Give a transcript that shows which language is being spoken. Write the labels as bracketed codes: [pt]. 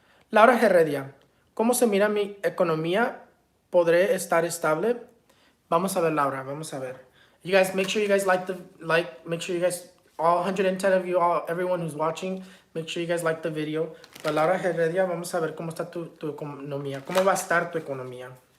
[es] Laura Heredia, ¿cómo se mira mi economía? ¿Podré estar estable? Vamos a ver, Laura. Vamos a ver. [en] You guys, make sure you guys make sure you guys, all 110 of you, everyone who's watching, make sure you guys like the video. But [es] Laura Heredia, vamos a ver cómo está tu economía. ¿Cómo va a estar tu economía?